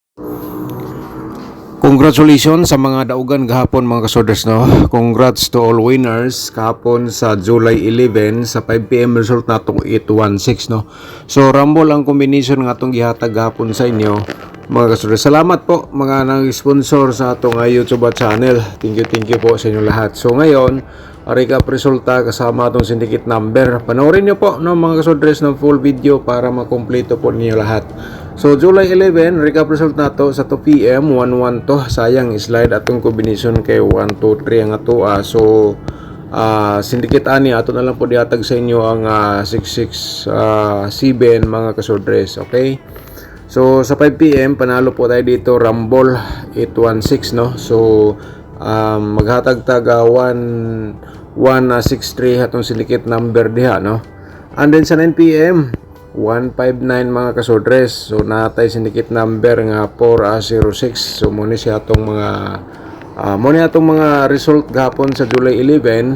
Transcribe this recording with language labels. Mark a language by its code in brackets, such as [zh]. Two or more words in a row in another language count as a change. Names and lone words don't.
[ceb] Congratulations sa mga daugan gahapon mga kasoders, no. [en] Congrats to all winners [ceb] kahapon sa July 11 sa 5 PM result natong 816, no. So rumble ang combination nga atong gihatag gahapon sa inyo mga kasoders. Salamat po mga nag-sponsor sa atong YouTube channel. [en] Thank you [tl] po sa inyo lahat. So ngayon recap resulta kasama atong [en] syndicate number. [tl] Panoorin niyo po, no, mga kasodres, ng full video para makumpleto po niyo lahat. [ceb] So July 11 recap result nato sa 2 PM 11 to. Sayang slide atong combination kay 1 2 3 ang ato. So syndicate ani ato na lang po dihatag sa inyo ang 667 mga kasodres. [tl] Okay? So sa 5 PM panalo po tayo dito, [ceb] rumble 816, no. So maghatag taga 1163 atong [en] syndicate number [ceb] diha, no. [en] And then [ceb] sa 9 PM 159 mga kasodres. So natay [en] syndicate number [ceb] nga 406. So muna siya atong mga result gahapon sa July 11.